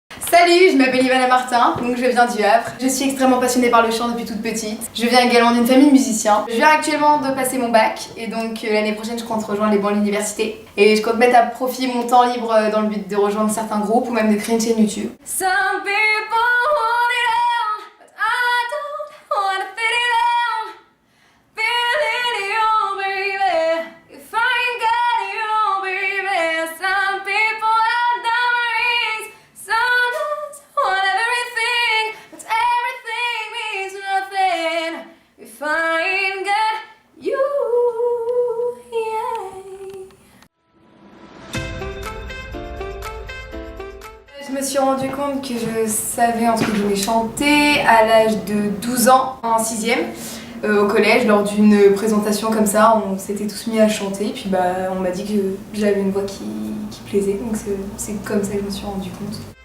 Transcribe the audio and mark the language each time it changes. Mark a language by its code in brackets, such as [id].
[fr] Salut, je m'appelle Ivana Martin, donc je viens du Havre. Je suis extrêmement passionnée par le chant depuis toute petite. Je viens également d'une famille de musiciens. Je viens actuellement de passer mon bac et donc l'année prochaine je compte rejoindre les bancs de l'université. Et je compte mettre à profit mon temps libre dans le but de rejoindre certains groupes ou même de créer une chaîne YouTube. [en] Some people want it all, but I don't wanna fit it all. Feeling you, baby, if I ain't got you, baby. Some people have diamond rings, some just want everything, but everything means nothing if I ain't got you, yeah. [fr] Je me suis rendu compte que je savais entre guillemets chanter à l'âge de 12 ans en 6ème. Au collège, lors d'une présentation comme ça, on s'était tous mis à chanter, puis on m'a dit que j'avais une voix qui plaisait, donc c'est comme ça que je me suis rendu compte.